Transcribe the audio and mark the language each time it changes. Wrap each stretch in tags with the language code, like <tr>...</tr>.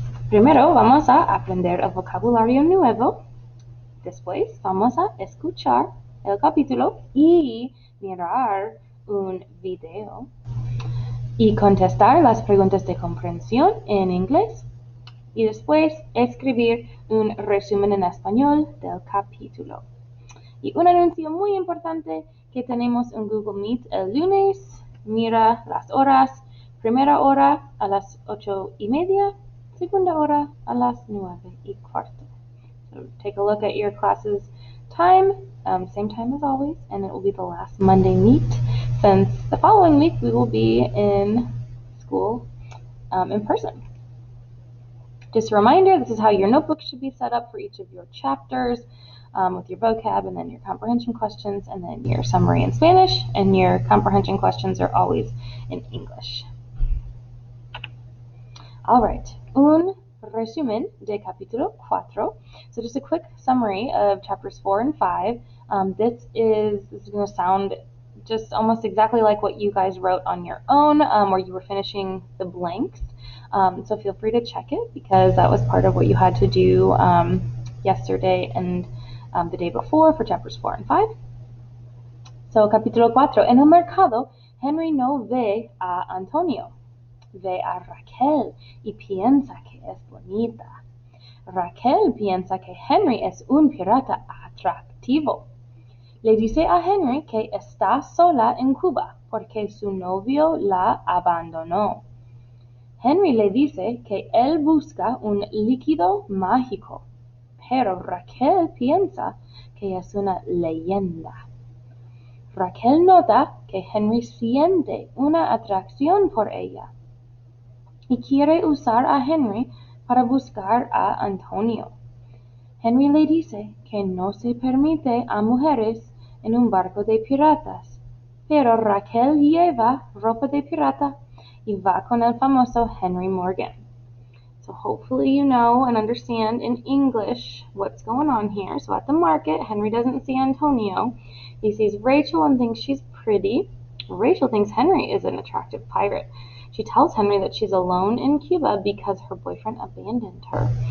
<es>Primero vamos a aprender el vocabulario nuevo. Después vamos a escuchar el capítulo y mirar un video y contestar las preguntas de comprensión en inglés y después escribir un resumen en español del capítulo. Y un anuncio muy importante que tenemos en Google Meet el lunes. Mira las horas. Primera hora a las 8:30, segunda hora a las 9:15.</es> <en>So take a look at your class's time, same time as always, and it will be the last Monday meet, since the following week we will be in school in person. Just a reminder, this is how your notebook should be set up for each of your chapters, with your vocab and then your comprehension questions and then your summary in Spanish, and your comprehension questions are always in English. All right,</en> <es>un resumen de capítulo 4.</es> <en>So just a quick summary of chapters 4 and 5. This is going to sound just almost exactly like what you guys wrote on your own, where you were finishing the blanks. So feel free to check it, because that was part of what you had to do yesterday and the day before for chapters 4 and 5.</en> <es>So capítulo 4. En el mercado, Henry no ve a Antonio. Ve a Raquel y piensa que es bonita. Raquel piensa que Henry es un pirata atractivo. Le dice a Henry que está sola en Cuba porque su novio la abandonó. Henry le dice que él busca un líquido mágico, pero Raquel piensa que es una leyenda. Raquel nota que Henry siente una atracción por ella y quiere usar a Henry para buscar a Antonio. Henry le dice que no se permite a mujeres en un barco de piratas, pero Raquel lleva ropa de pirata y va con el famoso Henry Morgan.</es> <en>So hopefully you know and understand in English what's going on here. So at the market, Henry doesn't see Antonio. He sees Rachel and thinks she's pretty. Rachel thinks Henry is an attractive pirate. She tells Henry that she's alone in Cuba because her boyfriend abandoned her.</en>